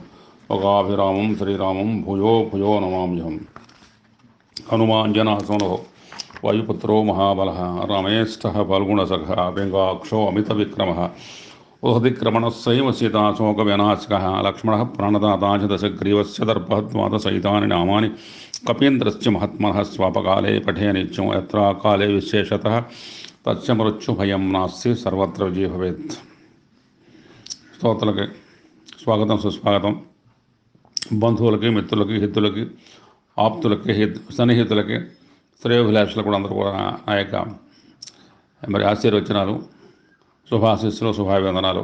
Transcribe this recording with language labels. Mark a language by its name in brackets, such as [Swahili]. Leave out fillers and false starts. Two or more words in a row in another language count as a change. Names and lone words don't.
[Sanskrit] लोकाभिरामं श्रीरामं भूयो भूयो नमाम्यहम् हनुमाञ्जनहसुनो वायुपुत्रो महाबलः रमेष्ठः फाल्गुणसखः व्यङ्गाक्षो अमितविक्रमः उहतिक्रमणस्सैव सीताशोकविनाशकः लक्ष्मणः प्रणदाता च दशग्रीवस्य दर्पहत्वादसहितानि नामानि कपीन्द्रस्य महात्मनः स्वापकाले पठे नित्यं यत्र काले विशेषतः तस्य मृत्युभयं नास्ति सर्वत्र विजयो भवेत्। [Telugu] స్తోత్రులకి స్వాగతం సుస్వాగతం. బంధువులకి మిత్రులకి హితులకి ఆప్తులకి సన్నిహితులకి శ్రేయోభిలాషులకు కూడా అందరూ కూడా నా యొక్క మరి ఆశీర్వచనాలు శుభాశీస్సులు శుభాభివందనాలు.